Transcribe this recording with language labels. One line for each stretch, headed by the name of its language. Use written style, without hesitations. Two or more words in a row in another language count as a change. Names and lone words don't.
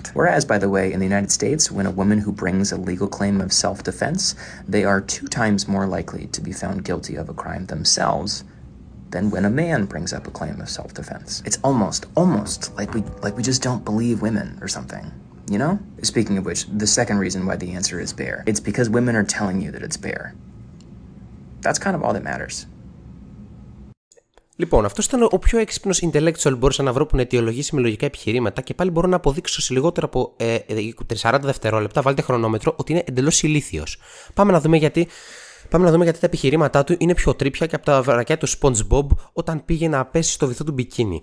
English: Whereas, by the way, in the United States, when a woman who brings a legal claim of self-defense, they are 2 times more likely to be found guilty of a crime themselves than when a man brings up a claim of self-defense. It's almost like we just don't believe women or something. You know? Speaking of which, the second reason why the answer is bear. It's because women are telling you that it's bear. That's kind of all that matters.
Greek: Λοιπόν, αυτό ήταν ο πιο έξυπνος intellectual μπορούσα να βρω που να αιτιολογήσει με λογικά επιχειρήματα και πάλι μπορώ να αποδείξω σε λιγότερο από 40 δευτερόλεπτα, βάλτε χρονόμετρο, ότι είναι εντελώς ηλίθιος. Πάμε να δούμε γιατί τα επιχειρήματά του είναι πιο τρίπια και από τα βρακιά του SpongeBob όταν πήγε να πέσει στο βυθό του μπικίνι.